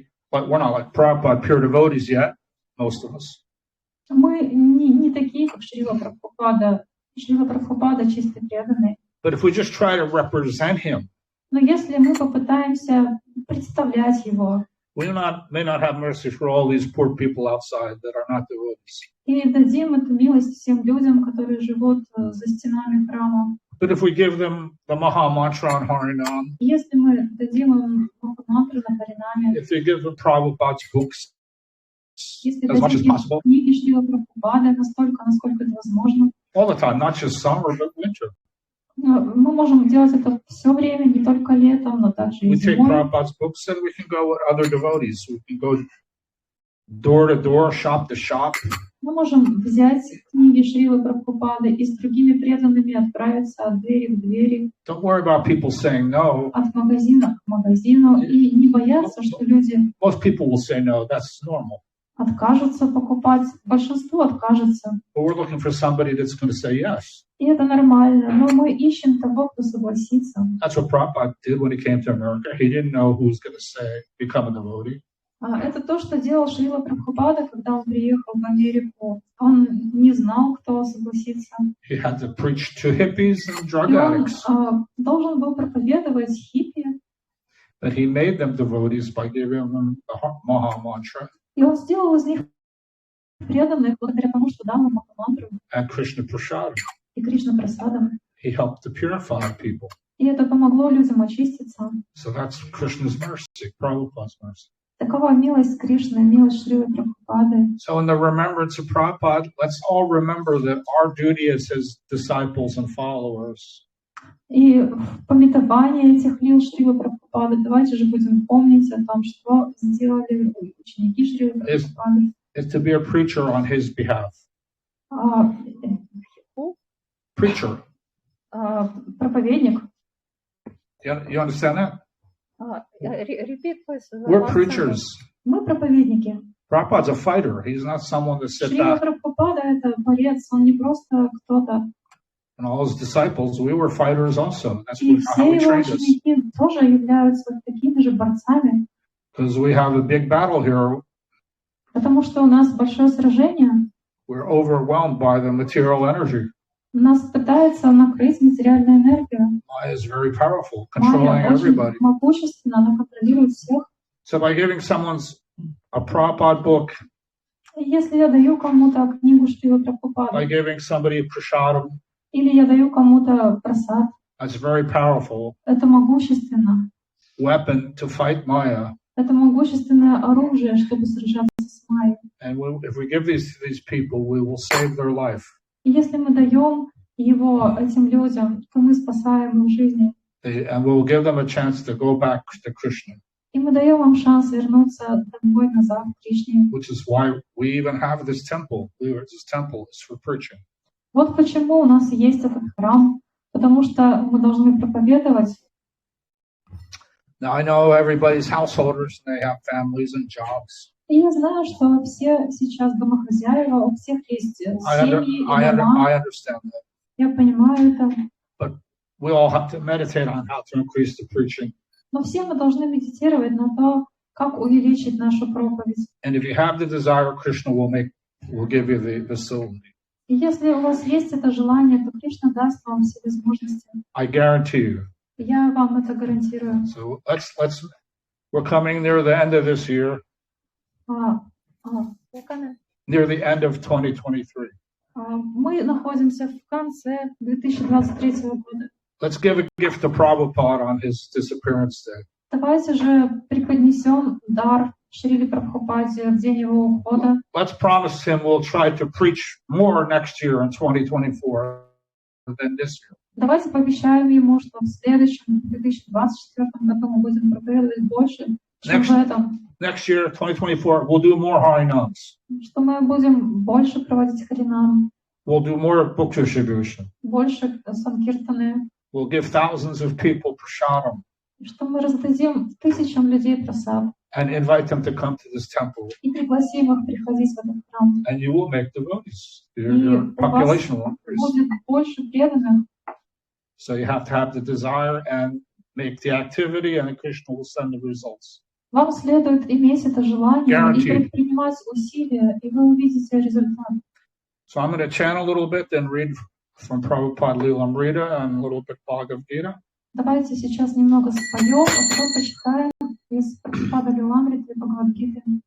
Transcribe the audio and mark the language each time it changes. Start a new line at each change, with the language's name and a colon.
English: We're not like Prabhupada pure devotees yet, most of us.
Russian: Мы не такие, как Шрила Прабхупада. Шрила Прабхупада чистый преданный.
English: But if we just try to represent him,
Russian: Но если мы попытаемся представлять его,
English: we may not have mercy for all these poor people outside that are not devotees.
Russian: и дадим эту милость всем людям, которые живут за стенами храма.
English: But if we give them the Maha Mantra on Harinam,
Russian: Если мы дадим им мантру на Харинаме,
English: if we give them Prabhupada's books
Russian: если
English: as much as
Russian: дадим им
English: possible,
Russian: книги Шрила Прабхупады настолько, насколько это возможно,
English: all the time, not just summer, but winter.
Russian: мы можем делать это все время, не только летом, но также и
English: We take
Russian: зимой.
English: Prabhupada's books and we can go with other devotees. We can go door to door, shop to shop.
Russian: Мы можем взять книги Шрилы Прабхупады и с другими преданными отправиться от двери к двери,
English: Don't worry about people saying no.
Russian: от магазина к магазину, и не бояться, что люди
English: Most people will say no. That's normal.
Russian: откажутся покупать. Большинство откажется.
English: But we're looking for somebody that's going to say yes.
Russian: И это нормально. Но мы ищем того, кто согласится.
English: That's what Prabhupada did when he came to America. He didn't know who was going to say, become a devotee.
Russian: Это то, что делал Шрила Прабхупада, когда он приехал в Америку. Он не знал, кто согласится.
English: He had to preach to hippies and drug
Russian: И он
English: addicts.
Russian: должен был проповедовать хиппи.
English: But he made them devotees by giving them the Maha Mantra
Russian: И он сделал из них преданных благодаря тому, что дал им Махамантру
English: and Krishna Prasad.
Russian: и Кришна Прасадам.
English: He helped to purify people.
Russian: И это помогло людям очиститься.
English: So that's Krishna's mercy, Prabhupada's mercy.
Russian: Такова милость Кришны, милость Шрилы Прабхупады.
English: So in the remembrance of Prabhupada, let's all remember that our duty as his disciples and followers
Russian: И в памятовании этих лил Шрилы Прабхупады давайте же будем помнить о том, что сделали ученики Шрилы Прабхупады.
English: is to be a preacher on his behalf. Preacher.
Russian: Проповедник.
English: You understand that? Repeat, please. We're preachers.
Russian: Мы проповедники.
English: Prabhupada's a fighter. He's not someone that sits
Russian: Шрила
English: back.
Russian: Прабхупада — это борец, он не просто кто-то.
English: And all his disciples, we were fighters also. That's
Russian: И
English: how
Russian: все
English: he
Russian: его
English: trained us.
Russian: ученики тоже являются такими же борцами,
English: Because we have a big battle here.
Russian: потому что у нас большое сражение.
English: We're overwhelmed by the material energy.
Russian: Нас пытается накрыть материальная энергия.
English: Maya is very powerful, controlling
Russian: Майя очень
English: everybody.
Russian: могущественна, она контролирует всех.
English: So by giving someone a Prabhupada book,
Russian: И если я даю кому-то книгу Шрилы
English: by
Russian: Прабхупады,
English: giving somebody prasadam,
Russian: или я даю кому-то прасад,
English: that's a very powerful
Russian: это могущественно.
English: weapon to fight Maya.
Russian: Это могущественное оружие, чтобы сражаться с Майей.
English: And if we give these to these people, we will save their life.
Russian: И если мы даем его этим людям, то мы спасаем их жизни.
English: And we'll give them a chance to go back to Krishna.
Russian: И мы даем им шанс вернуться домой, назад к Кришне.
English: Which is why we even have this temple. This temple is for preaching.
Russian: Вот почему у нас есть этот храм, потому что мы должны проповедовать.
English: Now I know everybody's householders and they have families and jobs.
Russian: И я знаю, что все сейчас домохозяева, у всех есть семьи и дома.
English: I understand that.
Russian: Я понимаю это.
English: But we all have to meditate on how to increase the preaching.
Russian: Но все мы должны медитировать на то, как увеличить нашу проповедь.
English: And if you have the desire, Krishna will give you the facility.
Russian: И если у вас есть это желание, то Кришна даст вам все возможности.
English: I guarantee you.
Russian: Я вам это гарантирую.
English: So we're coming near the end of this year. Near the end of 2023.
Russian: Мы находимся в конце 2023 года.
English: Let's give a gift to Prabhupada on his disappearance day.
Russian: Давайте же преподнесем дар Шриле Прабхупаде в день его ухода.
English: Let's promise him we'll try to preach more next year in 2024 than this year.
Russian: Давайте пообещаем ему, что в следующем 2024 году мы будем проповедовать больше, чем в этом.
English: Next year, 2024, we'll do more Harinams.
Russian: Что мы будем больше проводить Харинам.
English: We'll do more book distribution.
Russian: Больше санкиртаны.
English: We'll give thousands of people prashadam.
Russian: Что мы раздадим тысячам людей прасад.
English: And invite them to come to this temple.
Russian: И пригласим их приходить в этот храм.
English: And you will make devotees. Your population will increase.
Russian: Будет больше преданных.
English: So you have to have the desire and make the activity, and Krishna will send the results.
Russian: Вам следует иметь это желание и предпринимать усилия, и вы увидите результат.
English: So I'm going to chant a little bit, then read from Prabhupada Lilamrita and a little bit Bhagavad Gita.
Russian: Давайте сейчас немного споем, а потом почитаем из Прабхупада Лиламриты и Бхагавад-гиты.